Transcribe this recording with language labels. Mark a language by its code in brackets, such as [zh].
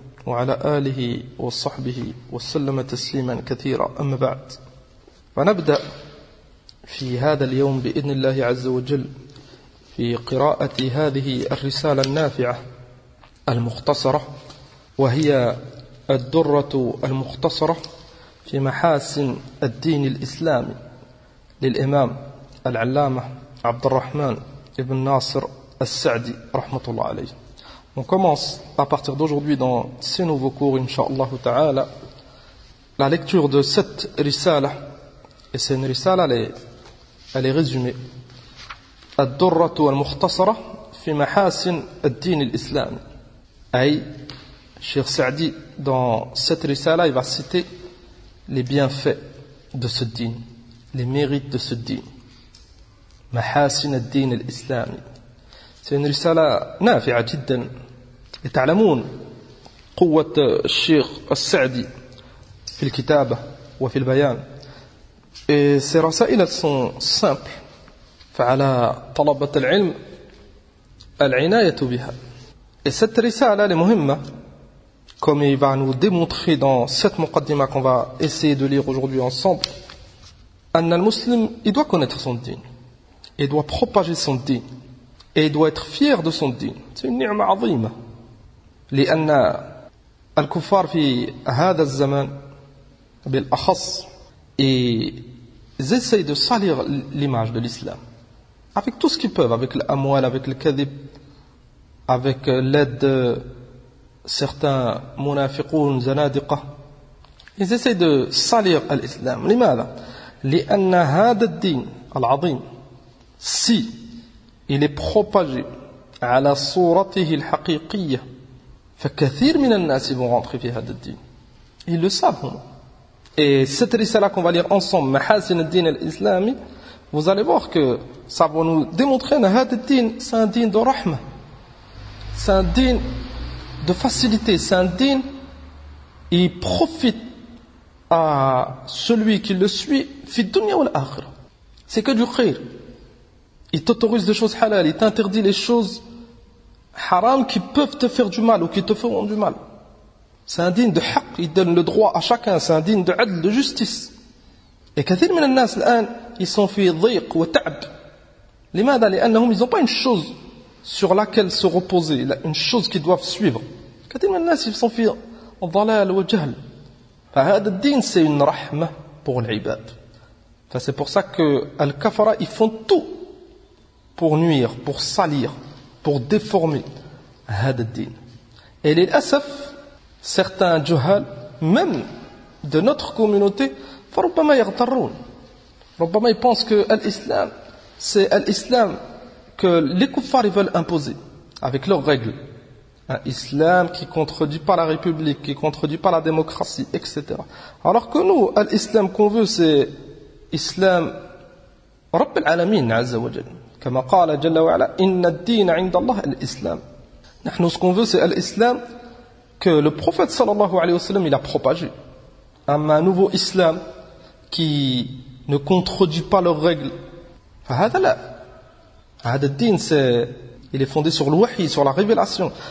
[ar] وعلى آله وصحبه وسلم تسليما كثيرا أما بعد فنبدأ في هذا اليوم بإذن الله عز وجل في قراءة هذه الرسالة النافعة المختصرة وهي الدرة المختصرة في محاسن الدين الإسلامي للإمام العلامة عبد الرحمن بن ناصر السعدي رحمة الله عليه. [fr] On commence à partir d'aujourd'hui dans ces nouveaux cours, Inch'Allah Ta'ala, la lecture de cette risala. Et c'est une risala, elle est résumée. Ad-durratu al-mukhtasara fi mahasin ad-din al-islam. Aïe, Cheikh Sa'di, dans cette risala, il va citer les bienfaits de ce din, les mérites de ce din. Mahasin ad-din al-islam. C'est une risala nafi'a jiddan. [ar] Et تعلمون قوة الشيخ السعدي في الكتابة وفي البيان. [fr] Et ses rasailas sont simples. [ar] فعلى طلبة العلم العناية بها. [fr] Et cette risala est مهمة, comme il va nous démontrer dans cette muqaddima qu'on va essayer de lire aujourd'hui ensemble. [ar] أن المسلم [fr] il doit connaître son دين. Il doit propager son دين. Et il doit être fier de son دين. C'est une ni'ma عظيمة. [ar] لأن الكفار في هذا الزمان بالأخص [fr] ils essayent de salir l'image de l'islam avec tout ce qu'ils peuvent, avec l'amwal, avec le kadhib, avec l'aide de certains munafiqoun, zanadiqa. Ils essayent de salir l'islam. [ar] لماذا؟ لأن هذا الدين العظيم [fr] si il est propagé [ar] على صورته الحقيقية فكثير من الناس [fr] vont rentrer [ar] في هذا الدين. [fr] Ils le savent. Et cette risala qu'on va lire ensemble, Mahasin al-Din al-Islami, vous allez voir que ça va nous démontrer que [ar] هذا الدين, [fr] c'est un din de rahma. C'est un din de facilité. C'est un din qui profite à celui qui le suit, [ar] في الدنيا والآخرة. [fr] C'est que du khir. Il t'autorise des choses halal, il t'interdit les choses haram qui peuvent te faire du mal ou qui te feront du mal. C'est un digne de haq, il donne le droit à chacun, c'est un digne de adl, de justice. [ar] Et كثير من الناس الان [fr] ils sont [ar] في ضيق وتعب. لماذا؟ لانهم [fr] ils ont pas une chose sur laquelle se reposer, une chose qu'ils doivent suivre. [ar] كثير من الناس [fr] ils sont [ar] في ضلال وجهل. فهذا الدين [fr] c'est une rahma pour l'ibad. Enfin, c'est pour ça que al-kafara ils font tout pour nuire, pour salir, pour déformer [ar] هذا الدين. [fr] Et [ar] للأسف [fr] certains جهال même de notre communauté [ar] فربما يغترون ربما [fr] ils pensent que l'islam c'est l'islam que les kuffars veulent imposer avec leurs règles, un islam qui contredit pas la république, qui contredit pas la démocratie, etc. Alors que nous l'islam qu'on veut c'est islam [ar] رب العالمين عز وجل. [fr] Comme a dit [ar] جل وعلا إن الدين عند الله الإسلام. [fr] Nous, ce qu'on veut c'est l'islam que le prophète sallallahu alayhi wa sallam il a propagé. Un nouveau islam qui ne contredit pas leurs règles. [ar] فهذا لا. هذا الدين [fr] c'est il est fondé sur le wahy, sur la révélation.